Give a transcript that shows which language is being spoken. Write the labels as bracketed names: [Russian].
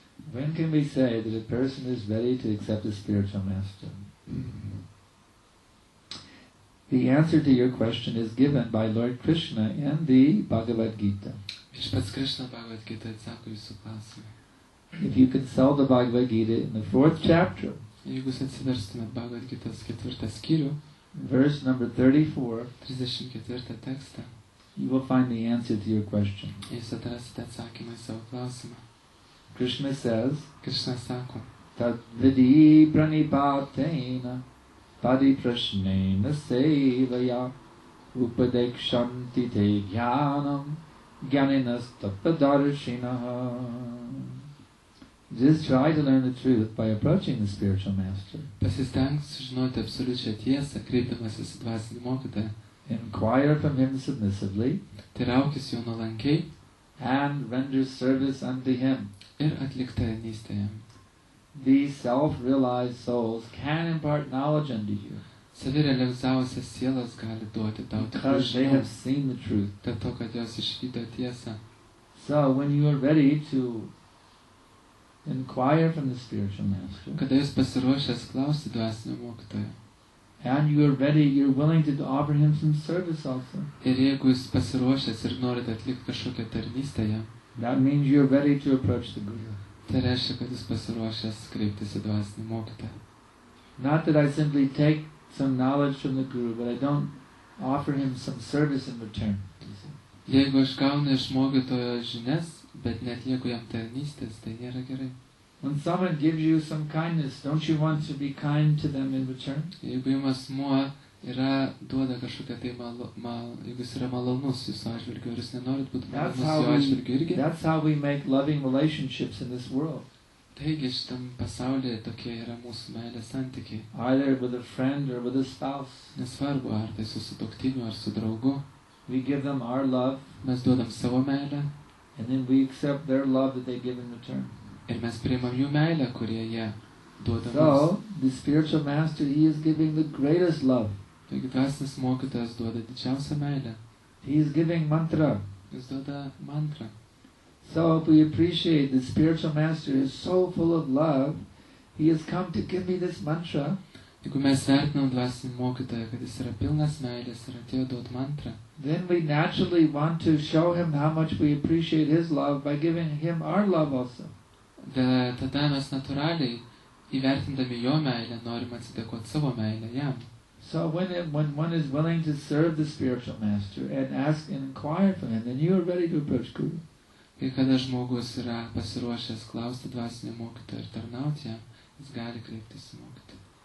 [English] When can we say that a person is ready to accept spiritual master? When can we say that a person is ready to accept a spiritual master? The answer to your question is given by Lord Krishna in the Bhagavad Gita. [Lithuanian] Viešpats Krishna Bhagavad Gita atsako jūsų klausimą. [English] If you consult the Bhagavad Gita in the 4th chapter, [Lithuanian] Jeigu jūs atsiverstumėt Bhagavad Gitas 4 skyrių, [English] verse number 34, [Lithuanian] 34 tekstą, [English] you will find the answer to your question. [Lithuanian] jūs atrasite atsakymą į savo klausimą. [English] Krishna says, [Lithuanian] Krishna sako, [Sanskrit] Tad vidi pranipatena padi prashnena sevaya upadekshanti te jnanam jnaninas tapadarshinaha. [English] Just try to learn the truth by approaching the spiritual master. [Lithuanian] pasistenk sužinoti absoliučią tiesą, kreipdamasis į dvasinį mokytoją, [English] Inquire from him submissively [Lithuanian] teiraukis jo nuolankiai [English] and render service unto him. [Lithuanian] ir atlik tarnystę jam. [English] These self-realized souls can impart knowledge unto you [Lithuanian] Savirealizavusias sielas gali duoti tau tikrų [English] because they [Lithuanian] žinių, [English] have seen the truth. [Lithuanian] dėl to, kad jos išvydo tiesą. [English] So when you are ready to inquire from the spiritual master [Lithuanian] Kada jūs pasiruošęs klausti dvasinio mokytojo [English] and you are ready, you're willing to offer him some service also. [Lithuanian] ir jeigu jūs pasiruošęs ir norite atlikti kažkokią tarnystę jam, [English] That means you're ready to approach the Guru. [Lithuanian] tai reiškia, kad jūs pasiruošęs kreiptis į dvasinį mokytoją. [English] Not that I simply take some knowledge from the Guru, but I don't offer him some service in return. you see. [Lithuanian] Jeigu aš gaunu iš mokytojo žinias, bet neatlieku jam tarnystės, tai nėra gerai. [English] When someone gives you some kindness, don't you want to be kind to them in return? [Lithuanian] Jeigu jums asmuo duoda kažkokią tai jeigu jis yra malonus jūsų atžvilgiu, ir jūs nenorit būti malonus jo atžvilgiu irgi, [English] That's how we make loving relationships in this world. [Lithuanian] taigi šitam pasaulyje tokie yra mūsų meilės santykiai. [English] Either with a friend or with a spouse. [Lithuanian] Nesvarbu, ar tai su sutuoktiniu, ar su draugu. [English] We give them our love, [Lithuanian] mes duodam savo meilę [English] and then we accept their love that they give in return. [Lithuanian] ir mes priimam jų meilę, kurie jie duoda mums. [English] So, the spiritual master, he is giving the greatest love. [Lithuanian] Taigi dvasinis mokytojas duoda didžiausią meilę. [English] He is giving mantra. [Lithuanian] Jis duoda mantrą. [English] So, if we appreciate the spiritual master is so full of love, he has come to give me this mantra. [Lithuanian] Jeigu mes vertinam dvasinį mokytoją, kad jis yra pilnas meilės ir atėjo duot mantrą, [English] Then we naturally want to show him how much we appreciate his love by giving him our love also. [Lithuanian] tada mes natūraliai, įvertindami jo meilę, norim atsidėkoti savo meilę jam. [English] So when one is willing to serve the spiritual master and ask and inquire from him, then you are ready to approach Guru. [Lithuanian] Kai kada žmogus yra pasiruošęs klausti dvasinio mokytojo ir tarnauti jam, jis gali kreiptis į mokytoją.